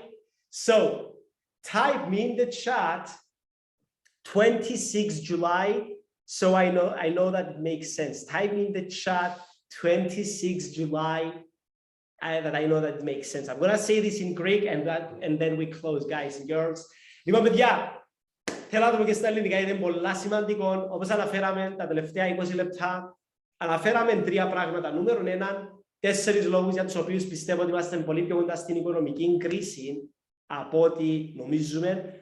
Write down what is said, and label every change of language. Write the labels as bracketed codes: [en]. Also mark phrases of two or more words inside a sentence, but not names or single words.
[en] So type me in the chat 26 July. So I know that it makes sense. Type me in the chat 26 July. That I know that it makes sense. I'm gonna say this in Greek and then we close, guys and girls. [el] Λοιπόν, παιδιά, θέλω να το πω και στα ελληνικά, είναι πολλά σημαντικό. Όπως αναφέραμε τα τελευταία 20 λεπτά, αναφέραμε 3 πράγματα. Νούμερο 1, 4 λόγους για τους οποίους πιστεύω ότι είμαστε πολύ πιο κοντά στην οικονομική κρίση από ό,τι νομίζουμε.